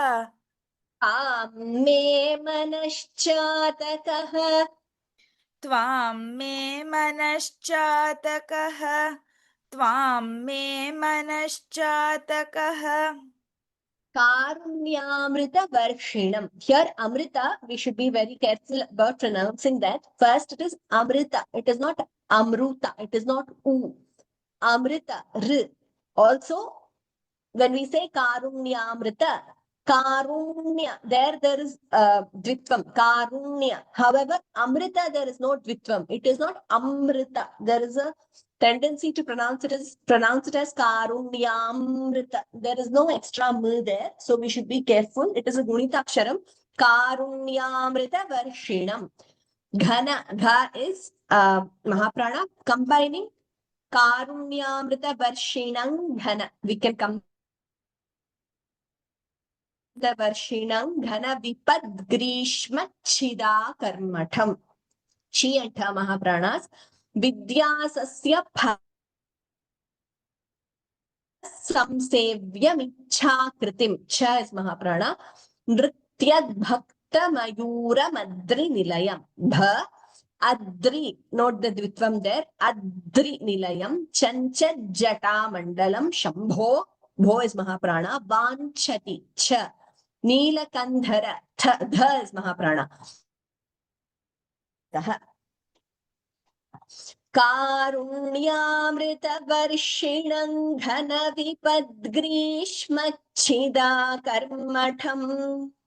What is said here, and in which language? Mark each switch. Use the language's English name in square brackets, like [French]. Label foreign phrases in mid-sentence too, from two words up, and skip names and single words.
[Sanskrit] मे मनश्चातकः त्वां मे मनश्चातकः त्वां मे मनश्चातकः [English] Karunyamrita Here, Amrita, we should be very careful about pronouncing that. First, it is Amrita. It is not Amruta. It is not U. Amrita, R. Also, when we say Karunyamrita, Karunya, there is Dvitvam, Karunya. However, Amrita, there is no Dvitvam. It is not Amrita. There is a tendency to pronounce it as Karunyamrita. There is no extra M there. So we should be careful. It is a Gunitaksharam. [Sanskrit] कारुण्यामृत वर्षिणम्. [English] Ghana, Gha is Mahaprana combining [Sanskrit] कारुण्यामृत वर्षिणम् घन. [English] We can come the [Sanskrit] वर्षिणम् घन विपद्ग्रीष्मच्छिदा कर्मठम्. [English] Chi and Tha Mahapranas. [Sanskrit] विद्यासस्य संसेव्यमिच्छाकृतिम्. [English] Cha is Mahaprana. [Sanskrit] नृत्यद् भक्त मयूर मद्रि निलयम्. [English] Bha Adri. Note the Dvitvam there. [Sanskrit] अद्रि निलयम्. चञ्चज् जटा मण्डलम्। शम्भो. [English] Bho is Mahaprana. Vanchati. Cha. Neelakandhara. Dha is Mahaprana. Daha. [Sanskrit] कारुण्यामृतवर्षिणम् घन विपद्ग्रीष्मच्छिदा कर्मठम्.